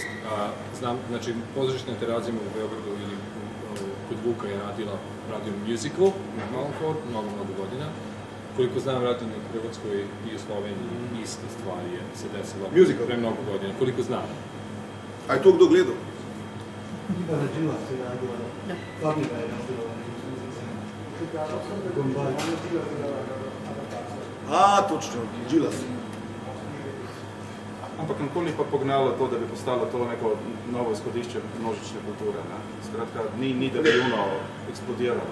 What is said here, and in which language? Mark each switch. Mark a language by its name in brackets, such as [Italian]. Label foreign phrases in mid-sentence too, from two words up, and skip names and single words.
[Serbian] Znam, znači, pozorišna terazima u Beogradu ili kod Vuka je radio musical, Alan Ford, mnogo godina. Koliko znam, radio na Hrvatskoj i u Sloveniji, iste stvari se desilo pre mnogo godina, koliko znam. A je to kdo gledao? Ivana Đila se radila, Fabina je radila. Točno, Đila se. [Slovenian] Ampak nikoli pa pognalo to, da bi postalo to neko novo izhodišče množične kulture. Skratka, ni da bi ono eksplodiralo.